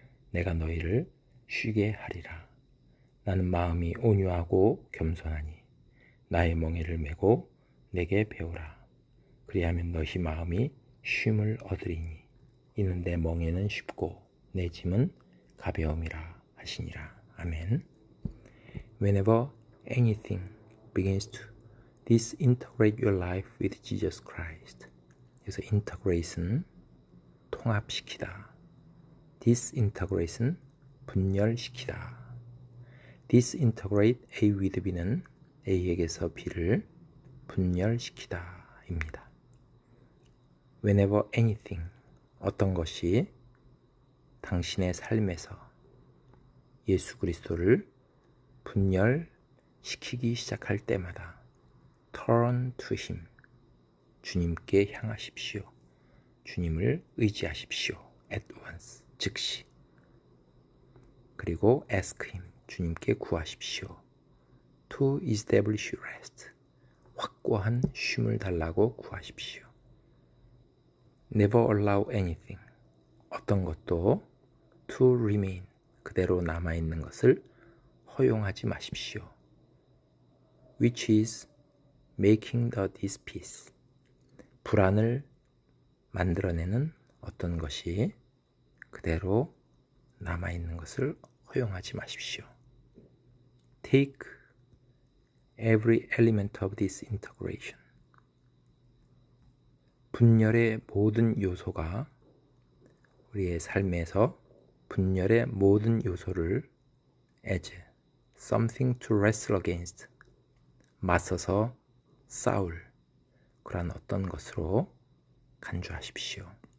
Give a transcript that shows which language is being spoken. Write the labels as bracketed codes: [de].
[ko] 내가 너희를 쉬게 하리라. 나는 마음이 온유하고 겸손하니 나의 멍에를 메고 내게 배우라. 그리하면 너희 마음이 쉼을 얻으리니 이는 내 멍에는 쉽고 내 짐은 가벼움이라 하시니라. 아멘. [en] Whenever anything begins to disintegrate your life with Jesus Christ. [ko] 그래서 integration, 통합시키다. disintegration, 분열시키다. disintegrate A with B는 A에게서 B를 분열시키다 입니다. [en] Whenever anything, [ko] 어떤 것이 당신의 삶에서 예수 그리스도를 분열시키기 시작할 때마다 [en] turn to Him, [ko] 주님께 향하십시오. 주님을 의지하십시오. [en] at once, [ko] 즉시. 그리고 [en] ask Him, [ko] 주님께 구하십시오. [en] to establish rest, [ko] 확고한 쉼을 달라고 구하십시오. [en] never allow anything, [ko] 어떤 것도 [en] to remain, [ko] 그대로 남아있는 것을 허용하지 마십시오. [en] which is making the dispeace, [ko] 불안을 만들어내는 어떤 것이 그대로 남아있는 것을 허용하지 마십시오. [en] Take every element of this integration. [ko] 분열의 모든 요소가 우리의 삶에서 분열의 모든 요소를 [en] as something to wrestle against, [ko] 맞서서 싸울 그런 어떤 것으로 간주하십시오.